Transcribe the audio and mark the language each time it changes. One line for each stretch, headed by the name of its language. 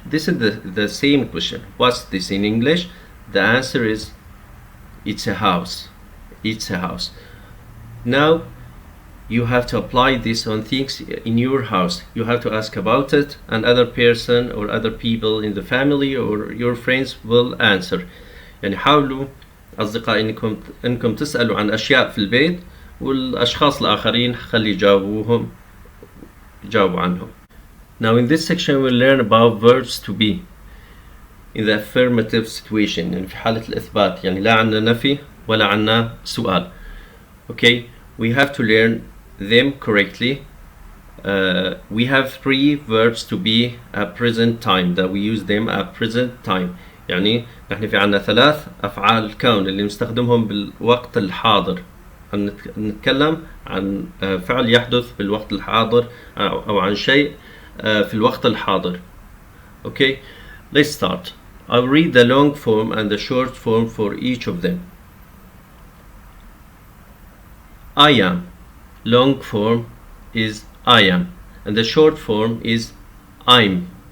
English: This is the same question. What's this in English? The answer is it's a house. It's a house. Now you have to apply this on things in your house. You have to ask about it, and other person or other people in the family or your friends will answer.
Arabic: يعني حاولوا أصدقائي إنكم تسألوا عن أشياء في البيت، والأشخاص الآخرين خلي يجاوبوا عنهم.
English: Now in this section we'll learn about verbs to be in the affirmative situation.
Arabic: يعني في حالة الإثبات، يعني لا عنا نفي ولا عنا سؤال.
English: Okay, we have to learn them correctly. We have 3 verbs to be at present time that we use them at present time.
Arabic: يعني نحن في عنا 3 أفعال الكون اللي نستخدمهم بالوقت الحاضر. نتكلم عن فعل يحدث بالوقت الحاضر أو عن شيء في الوقت الحاضر.
English: Okay, let's start. I'll read the long form and the short form for each of them. I am. Long form is I am, and the short form is I'm.